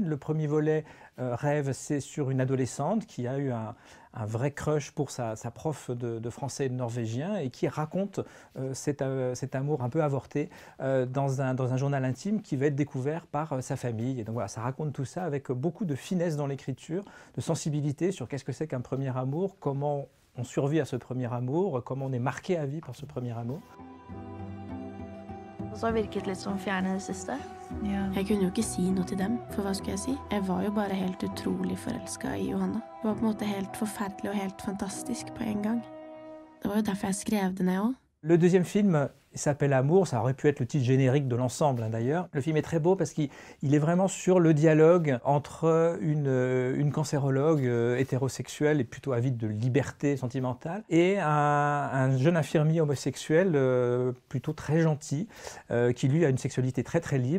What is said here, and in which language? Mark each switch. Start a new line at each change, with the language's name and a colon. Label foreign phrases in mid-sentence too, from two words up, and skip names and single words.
French: Le premier volet, Rêve, c'est sur une adolescente qui a eu un vrai crush pour sa prof de français et de norvégien et qui raconte cet amour un peu avorté dans un journal intime qui va être découvert par sa famille. Et donc voilà, ça raconte tout ça avec beaucoup de finesse dans l'écriture, de sensibilité sur qu'est-ce que c'est qu'un premier amour, comment on survit à ce premier amour, comment on est marqué à vie par ce premier amour.
Norwegian: Så har virket litt som fjerne det siste. Ja. Jeg kunne jo ikke si noe til dem, for hva skulle jeg si? Jeg var jo bare helt utrolig forelsket i Johanna. Det var på en måte helt forferdelig og helt fantastisk på en gang. Det var jo derfor jeg skrev det ned også.
French: Le deuxième film s'appelle Amour, ça aurait pu être le titre générique de l'ensemble d'ailleurs. Le film est très beau parce qu'il est vraiment sur le dialogue entre une cancérologue hétérosexuelle et plutôt avide de liberté sentimentale et un jeune infirmier homosexuel plutôt très gentil qui lui a une sexualité très libre.